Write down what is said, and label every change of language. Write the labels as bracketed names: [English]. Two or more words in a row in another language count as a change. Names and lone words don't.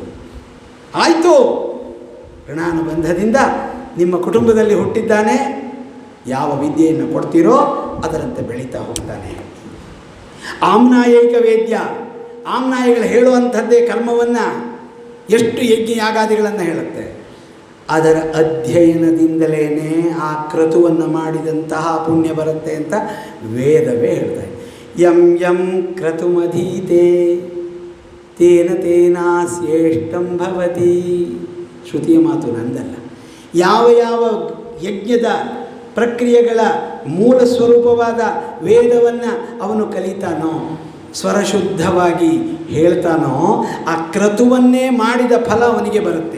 [Kannada] ಆಯಿತು, ಋಣಾನುಬಂಧದಿಂದ ನಿಮ್ಮ ಕುಟುಂಬದಲ್ಲಿ ಹುಟ್ಟಿದ್ದಾನೆ, ಯಾವ ವಿದ್ಯೆಯನ್ನು ಕೊಡ್ತೀರೋ ಅದರಂತೆ ಬೆಳೀತಾ ಹೋಗ್ತಾನೆ. [Sanskrit] ಆಮ್ನಾಯೈಕ ವೇದ್ಯ, [Kannada] ಆಮ್ನಾಯಿಗಳು ಹೇಳುವಂಥದ್ದೇ ಕರ್ಮವನ್ನು, ಎಷ್ಟು ಯಜ್ಞ ಯಾಗಾದಿಗಳನ್ನು ಹೇಳುತ್ತೆ. ಅದರ ಅಧ್ಯಯನದಿಂದಲೇ ಆ ಕ್ರತುವನ್ನು ಮಾಡಿದಂತಹ ಪುಣ್ಯ ಬರುತ್ತೆ ಅಂತ ವೇದವೇ ಹೇಳ್ತಾರೆ. [Sanskrit] ಯಂ ಯಂ ಕ್ರತುಮಧೀತೆ ತೇನ ತೇನಾಸ್ಯೇಷ್ಟಂ ಭವತಿ. [Kannada] ಶ್ರುತಿಯ ಮಾತು ನಂದಲ್ಲ. ಯಾವ ಯಾವ ಯಜ್ಞದ ಪ್ರಕ್ರಿಯೆಗಳ ಮೂಲ ಸ್ವರೂಪವಾದ ವೇದವನ್ನು ಅವನು ಕಲಿತಾನೋ, ಸ್ವರಶುದ್ಧವಾಗಿ ಹೇಳ್ತಾನೋ, ಆ ಕ್ರತುವನ್ನೇ ಮಾಡಿದ ಫಲ ಅವನಿಗೆ ಬರುತ್ತೆ.